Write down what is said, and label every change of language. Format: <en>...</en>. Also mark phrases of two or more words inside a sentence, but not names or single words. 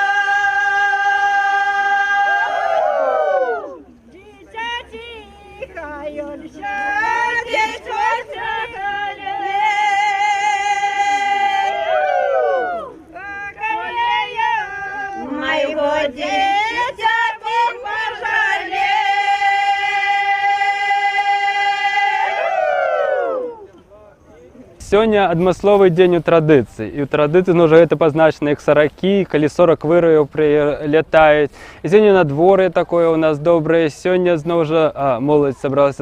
<ru>Дитя тихо, он сядет в колее. Моего дитя пожалей.</ru> <be>Сёння адмысловы дзень у традыцыі. І ў традыцыі ўжо гэта пазначана як саракі, калі 40 выраяў прылятаюць. І сёння надвор'е такое ў нас добрае. Сёння зноў жа моладзь сабралася.</be>